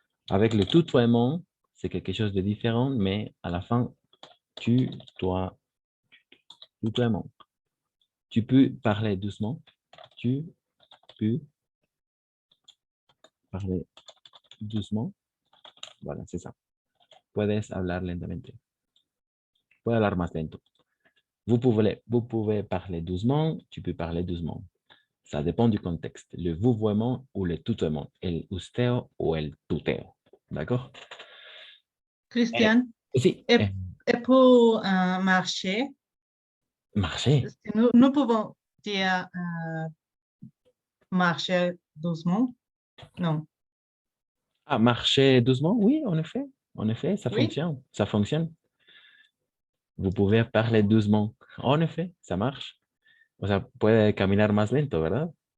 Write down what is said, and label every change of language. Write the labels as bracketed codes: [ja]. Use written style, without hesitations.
[fr] Avec le tutoiement, c'est quelque chose de différent, mais à la fin, tutoiement. Tu peux parler doucement. Tu peux parler doucement. Voilà, c'est ça. [es] Puedes hablar lentamente. Puedes hablar más lento. [fr] Vous pouvez parler doucement, tu peux parler doucement. Ça dépend du contexte. Le vouvoiement ou le tutoiement. El usteo ou el tuteo. D'accord? Christian, [es] Sí. [fr] et pour marcher, Marcher. nous pouvons dire marcher doucement? Non. Ah, marcher doucement? Oui, en effet. En effet, ça Oui. fonctionne. Ça fonctionne. Vous pouvez parler doucement. En effet, ça marche. [es] O sea, puede caminar más lento, ¿verdad?